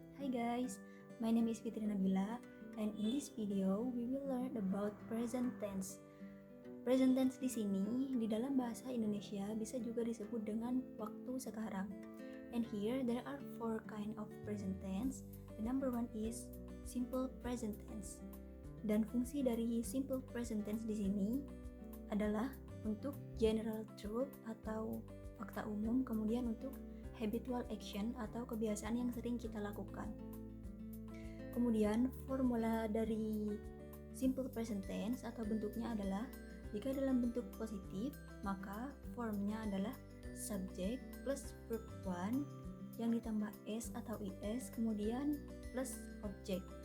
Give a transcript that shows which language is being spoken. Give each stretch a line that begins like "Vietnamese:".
English: Hi guys, my name is Fitri Nabila, and in this video we will learn about present tense.
Indonesian: Present tense di sini di dalam bahasa Indonesia bisa juga disebut dengan waktu sekarang.
English: And here there are four kind of present tense. The number one is simple present tense.
Indonesian: Dan fungsi dari simple present tense di sini adalah untuk
English: general truth
Indonesian: atau fakta umum, kemudian untuk
English: habitual action
Indonesian: atau kebiasaan yang sering kita lakukan. Kemudian formula dari simple present tense atau bentuknya adalah jika dalam bentuk positif maka formnya adalah
English: subject plus verb 1
Indonesian: yang ditambah s atau is kemudian plus object.